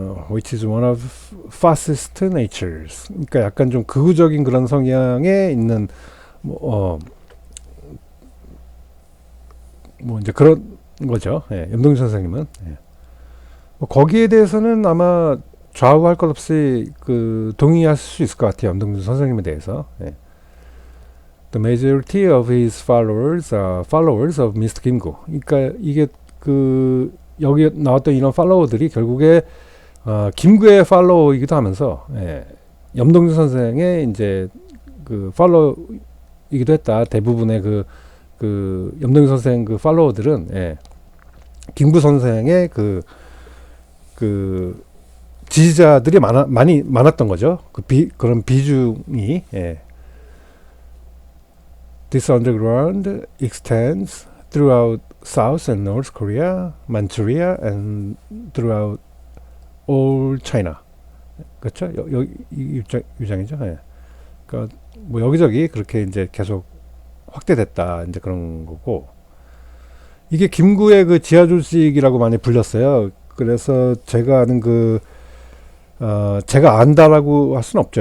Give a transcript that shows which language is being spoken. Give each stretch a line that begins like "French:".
English: which is one of fascist natures.
Korean: 그러니까 약간 좀 극우적인 그런 성향에 있는 뭐 이제 그런 거죠. 예, 염동준 선생님은. 예. 뭐 거기에 대해서는 아마 좌우할 것 없이 그 동의할 수 있을 것 같아요. 염동준 선생님에 대해서. 예.
English: The majority of his followers are followers of Mr.
Korean: 김구. 그러니까 이게 그 여기 나왔던 이런 팔로워들이 결국에 김구의 팔로워이기도 하면서 예, 염동준 선생의 이제 그 팔로워이기도 했다. 대부분의 그 염동준 선생 그 팔로워들은 예, 김구 선생의 그 지지자들이 많았던 거죠. 그런 비중이 예.
English: This underground extends throughout South and North Korea, Manchuria, and throughout all China.
Korean: 그렇죠? 이 유장이죠. 예. 그러니까 뭐 여기저기 그렇게 이제 계속 확대됐다. 이제 그런 거고. 이게 김구의 그 지하 조직이라고 많이 불렸어요. 그래서 제가 아는 제가 안다라고 할 수는 없죠.